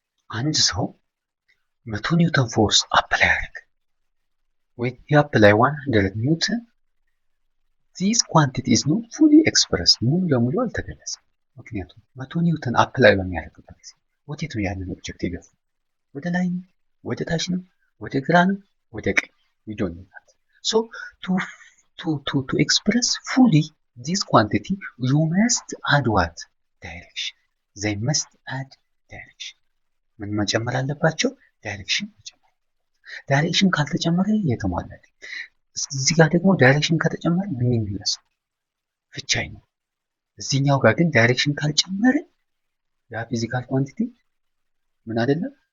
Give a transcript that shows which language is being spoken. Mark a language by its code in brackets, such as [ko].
[am] አንድ ሰው 100 ኒውተን ፎርስ አፕላይ አደረገ ወይ አፕላይ 100 ኒውተን [en] ዚስ ኳንቲቲ ኢዝ ኖት ፉሊ ኤክስፕረስ [am] ሙሉ ለሙሉ አልተገለጸም። ምክንያቱም 100 ኒውተን አፕላይ በሚያደርግበት ጊዜ ወዴት ነው ያንን ኦብጀክት የገፋው? ወደ ላይ ነው? ወደ ታች ነው? ወደ ግራ ነው? ወደ ቀኝ? [en] we don't know that. So to express fully this quantity you must add what? Direction. They must add direction. [am] ምን መጨመር አለባቸው? ዳይሬክሽን መጨመር። ዳይሬክሽን ካልተጨመረ የተሟላ እዚህ ጋር ደግሞ ዳይሬክሽን ከተጨመረ ሚኒንግለስ ፍቻይ ነው። እዚህኛው ጋር ግን ዳይሬክሽን ካልጨመረ ያ ፊዚካል ኳንቲቲ ምን አይደለም?